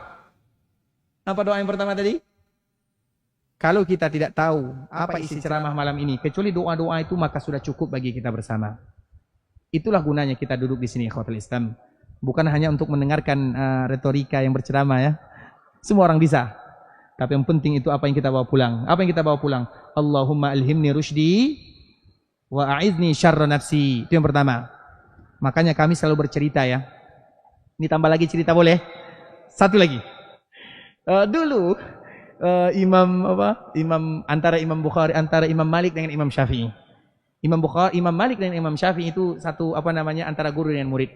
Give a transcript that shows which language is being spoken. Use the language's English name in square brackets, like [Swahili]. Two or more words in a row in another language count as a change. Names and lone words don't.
[Indonesian] Apa doa yang pertama tadi? Kalau kita tidak tahu apa isi ceramah malam ini, kecuali doa-doa itu, maka sudah cukup bagi kita bersama. Itulah gunanya kita duduk di sini, [Arabic] ikhwatul Islam. [Indonesian] Bukan hanya untuk mendengarkan retorika yang berceramah ya. Semua orang bisa. Tapi yang penting itu apa yang kita bawa pulang. Apa yang kita bawa pulang? [Arabic] Allahumma alhimni rusydi wa a'izni syarra nafsi. [Indonesian] Itu yang pertama. Makanya kami selalu bercerita ya. Ini tambah lagi cerita boleh? Satu lagi. Dulu antara Imam Bukhari, antara Imam Malik dengan Imam Syafi'i. Imam Malik dan Imam Syafi'i itu satu antara guru dengan murid.